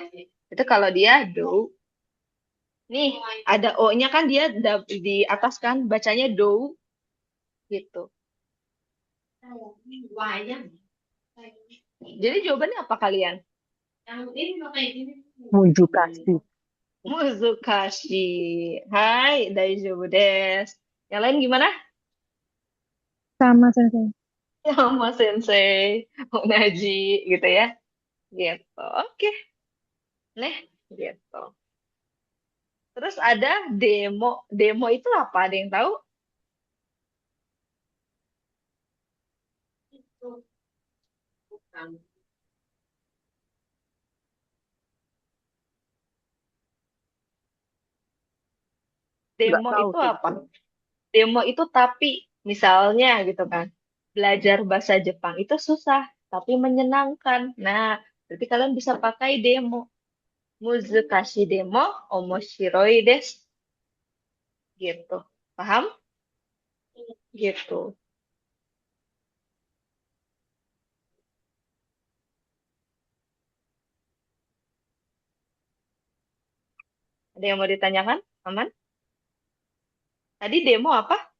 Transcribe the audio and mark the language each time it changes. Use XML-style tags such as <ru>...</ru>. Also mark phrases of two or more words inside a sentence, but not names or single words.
<id>Itu kalau dia do. Nih, ada O-nya kan dia di atas kan, bacanya do. Gitu. Jadi jawabannya apa kalian? Mujukashi. Muzukashi.</id> <ja>はい、大丈夫です.</ja> <id>Yang lain gimana? Sama Sensei. Sama sensei, Onaji, gitu ya. Gitu. Oke. Nih, gitu. Terus ada demo. Demo itu apa? Ada yang tahu? Nggak Demo tahu itu sih. apa? Demo itu tapi, misalnya gitu kan. Belajar bahasa Jepang itu susah, tapi menyenangkan. Nah, berarti kalian bisa pakai demo.</id> <ja>難しいでも、面白いです.</ja> <id>Gitu. Paham? Gitu. Ada yang mau ditanyakan? Aman? Tadi demo apa?</id>